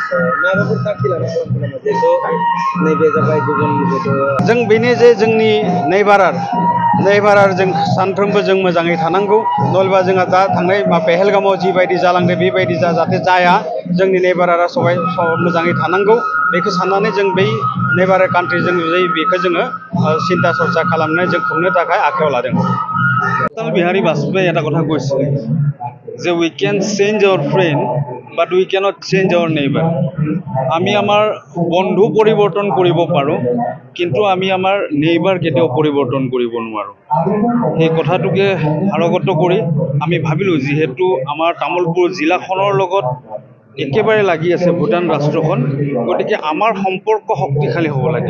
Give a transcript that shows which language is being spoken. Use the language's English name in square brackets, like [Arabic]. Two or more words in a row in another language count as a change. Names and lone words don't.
[Bodo] जों बेनि जे जोंनि नेइबारार जों सानफ्रोमबो जों मोजाङै थानांगौ, नलबा जोंहा दा थांनाय पेहेलगामाव जिबायदि जालांदो बेबायदि जाहाथे जाया। जोंनि नेइबारारा सबाय मोजाङै थानांगौ, बेखौ साननानै जों बै नेइबारार कान्ट्रिजों बेखौ जोङो सिन्ता सरसा खालामनानै जों खुंनो थाखाय आखायाव लादों। [Assamese] अटल बिहारी वाजपेयी এটা কথা কৈছিল যে [English] we can change our friend but we cannot change our neighbor. [Assamese] আমি আমাৰ বন্ধু পৰিৱৰ্তন কৰিব পাৰোঁ, কিন্তু আমি আমাৰ নেইবাৰ কেতিয়াও পৰিৱৰ্তন কৰিব নোৱাৰোঁ। সেই কথাটোকে আৰগত কৰি আমি ভাবিলোঁ, যিহেতু আমাৰ তামোলপুৰ জিলাখনৰ লগত একেবাৰে লাগি আছে ভূটান ৰাষ্ট্ৰখন, গতিকে আমাৰ সম্পৰ্ক শক্তিশালী হ'ব লাগে।